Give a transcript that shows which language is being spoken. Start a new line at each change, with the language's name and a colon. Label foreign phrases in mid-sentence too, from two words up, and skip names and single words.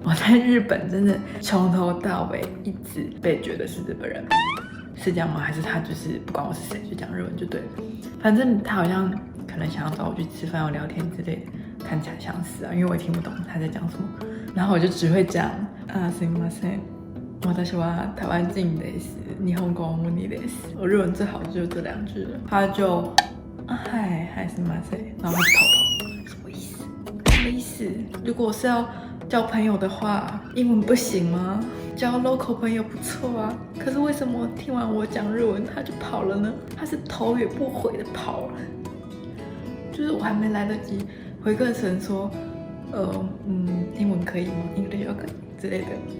Chinese: 我在日本真的从头到尾一直被觉得是日本人，是这样吗？还是他就是不管我是谁就讲日文就对了？反正他好像可能想要找我去吃饭或聊天之类的，看起来像是啊，因为我也听不懂他在讲什么，然后我就只会讲すみません。
Japanese: 私は台湾人です。日本語無理です。
Chinese: 我日文最好就是这2句了。他就嗨すみません，然后他就逃跑。什么意思？什么意思？如果我是要交朋友的话，英文不行吗？交 local 朋友不错啊。可是为什么听完我讲日文他就跑了呢？他是头也不回的跑了。就是我还没来得及回个神说，英文可以吗？
English: English OK
Chinese: 之类的。